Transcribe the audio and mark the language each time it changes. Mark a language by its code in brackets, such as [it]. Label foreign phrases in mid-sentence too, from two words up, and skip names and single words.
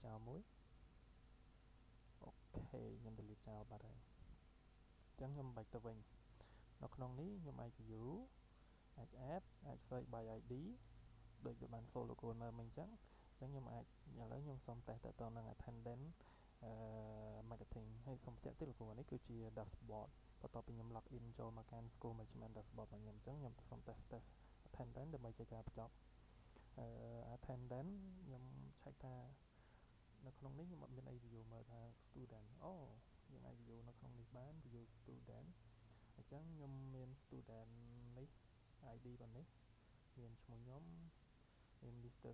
[km] ចោលមួយអូខេខ្ញុំ delete ចោលបាត់ហើយអញ្ចឹងខ្ញុំបាច់ទៅវិញនៅក្នុងនេះខ្ញុំអាច view អាច add អាច [en] search by ID [km] ដូច វាបាន follow លោកគ្រូមើលមិញអញ្ចឹងខ្ញុំអាចឥឡូវខ្ញុំសូម test ទៅនឹង [en] attendance marketing [km] ហើយសូមបញ្ជាក់ ទៀតលោកគ្រូនេះគឺជា dashboard បន្ទាប់ពីខ្ញុំ [en] log in [km] ចូលមកកាន់ [en] school management dashboard [km] របស់ខ្ញុំអញ្ចឹងខ្ញុំសូម [en] test attendance [km] ដើម្បីជាការបញ្ចប់attendance ខ្ញុំ check ថានៅក្នុងនេះខ្ញុំអត់មានអី view មើលថា student អូយើងអាច view នៅក្នុងនេះបាន [en] view student [km] អញ្ចឹងខ្ញុំមាន student នេះ ID របស់នេះមានឈ្មោះខ្ញុំមាន Mr.